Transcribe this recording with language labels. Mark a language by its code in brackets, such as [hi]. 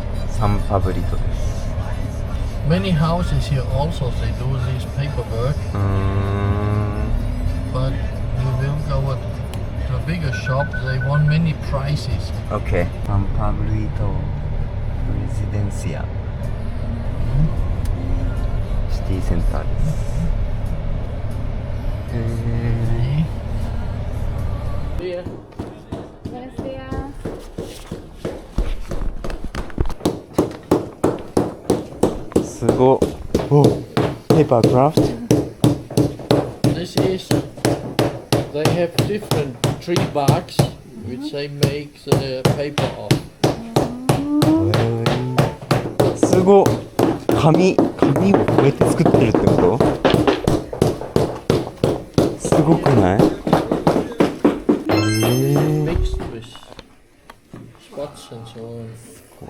[ja] San Pablito です。 [en] Many houses here also they do this paperwork, but you will go to a bigger shop. They want many prices. OK. [ja] San Pablito Residencia シティセンターです。 [en] Here. [es] Buenos días. [ja] すごっ。お、ペーパークラフト。 [en] This is they have different tree barks which they make the paper of. [ja] すごっ。紙をこうやって作ってるってこと？すごくない？ [en] Mixed with spots and so on.